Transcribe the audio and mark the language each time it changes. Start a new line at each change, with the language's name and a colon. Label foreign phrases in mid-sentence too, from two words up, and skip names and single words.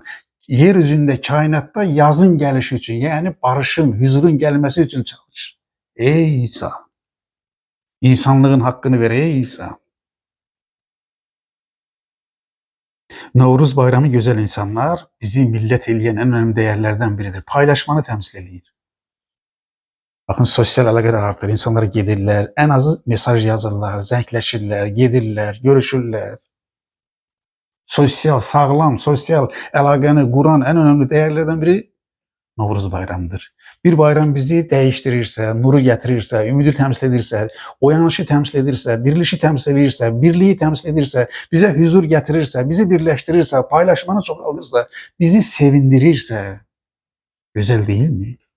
Turkish: Yeryüzünde, kainatta yazın gelişi için, yani barışın, huzurun gelmesi için çalış. Ey insan. İnsanlığın hakkını ver ey insan. Novruz bayramı güzel insanlar bizi millet eleyen en önemli değerlerden biridir. Paylaşmanı temsil ediyor.
Azerbaijani: Baxın, sosial əlaqələr artır, insanlar gedirlər, ən azı mesaj yazırlar, zəngləşirlər, gedirlər, görüşürlər. Sosial, sağlam, sosial əlaqəni quran ən önəmli dəyərlərdən biri Novruz bayramıdır. Bir bayram bizi dəyişdirirsə, nuru gətirirsə, ümidi təmsil edirsə, oyanışı təmsil edirsə, dirilişi təmsil edirsə, birliyi təmsil edirsə, bizə huzur gətirirsə, bizi birləşdirirsə, paylaşmanı çoxaldırsa, bizi sevindirirsə, gözəl deyilmi?